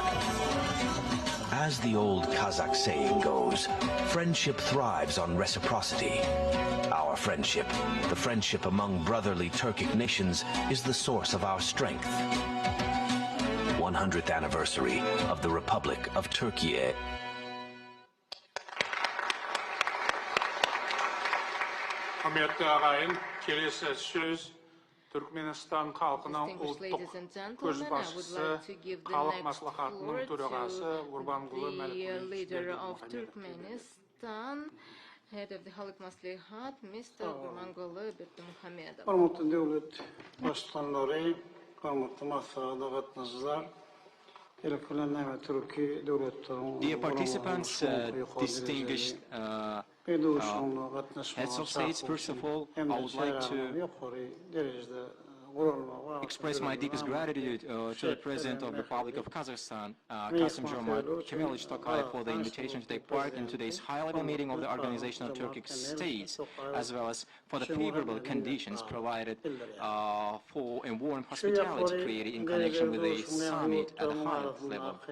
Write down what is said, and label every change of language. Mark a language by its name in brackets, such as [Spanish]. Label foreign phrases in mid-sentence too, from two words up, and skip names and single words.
[English] As the old Kazakh saying goes, friendship thrives on reciprocity. Our friendship, the friendship among brotherly Turkic nations, is the source of our strength. 100th anniversary of the Republic of Turkey. [Kazakh] Құрметті ағайын, келесі сөз Түркменистан халқының ұлттық көшбасшысы, халық маслахатының төрағасы Гурбангулы [English] Head of the Halk Maslahat, Mr. Gurbanguly Berdimuhamedov. [Kazakh] Құрметті дәулет башқарары, құрметті маслихатқа қатысушылар, [English] Dear participants, distinguished heads of states, first of all, I would like to express my deepest gratitude to the President of the Republic of Kazakhstan, Kasım-Jomart Tokаев, for the invitation to take part in today's high-level meeting of the Organization of Turkic States, as well as for the favorable conditions provided for a warm hospitality created in connection with the summit at a high level.